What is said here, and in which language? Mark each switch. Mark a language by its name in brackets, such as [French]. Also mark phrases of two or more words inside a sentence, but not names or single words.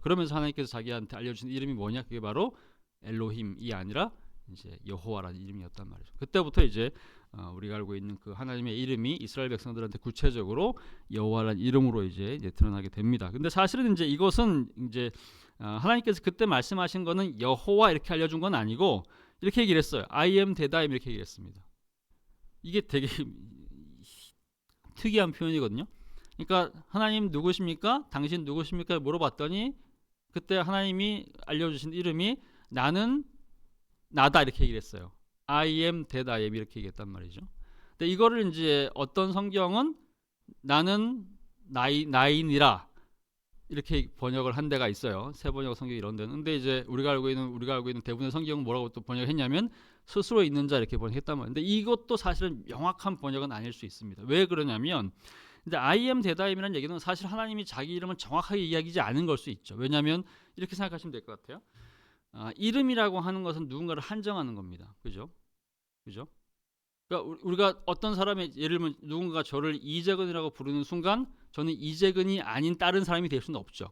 [Korean] 그러면서 하나님께서 자기한테 알려주신 이름이 뭐냐? 그게 바로 엘로힘이 아니라 이제 여호와라는 이름이었단 말이죠. 그때부터 이제 우리가 알고 있는 그 하나님의 이름이 이스라엘 백성들한테 구체적으로 여호와라는 이름으로 이제 드러나게 됩니다. 근데 사실은 이제 이것은 이제 하나님께서 그때 말씀하신 거는 여호와 이렇게 알려준 건 아니고 이렇게 얘기를 했어요. [English] I am that I am [Korean] 이렇게 얘기를 했습니다. 이게 되게 특이한 표현이거든요. 그러니까 하나님 누구십니까? 당신 누구십니까? 물어봤더니 그때 하나님이 알려주신 이름이 나는 나다 이렇게 얘기를 했어요. [English] I am that I am [Korean] 이렇게 얘기했단 말이죠. 근데 이거를 이제 어떤 성경은 나는 나인이라 이렇게 번역을 한 데가 있어요. 새 번역 성경 이런 데는. 근데 이제 우리가 알고 있는 대부분의 성경은 뭐라고 또 번역했냐면 스스로 있는 자 이렇게 번역했단 말이에요. 근데 이것도 사실은 명확한 번역은 아닐 수 있습니다. 왜 그러냐면 근데 [English] I am that I am [Korean] 이라는 얘기는 사실 하나님이 자기 이름을 정확하게 이야기하지 않은 걸 수 있죠. 왜냐하면 이렇게 생각하시면 될 것 같아요. 이름이라고 하는 것은 누군가를 한정하는 겁니다. 그죠? 그러니까 우리가 어떤 사람의 예를 들면 누군가가 저를 이재근이라고 부르는 순간 저는 이재근이 아닌 다른 사람이 될 수는 없죠.